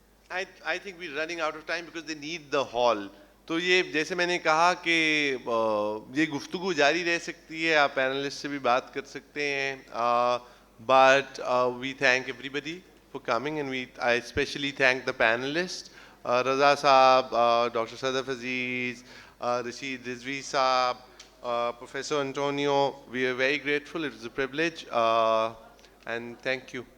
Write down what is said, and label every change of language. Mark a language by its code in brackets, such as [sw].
[en] I think we're running out of time because they need the hall. [ur] تو یہ جیسے میں نے کہا کہ یہ گفتگو جاری رہ سکتی ہے, آپ پینلسٹ سے بھی بات کر سکتے ہیں, [en] but we thank everybody for coming, and I especially thank the panelists, Raza Saab, Dr. Sadaf Aziz, Rashid, Rizvi Saab, Professor Antonio. We are very grateful. It was a privilege, and thank you.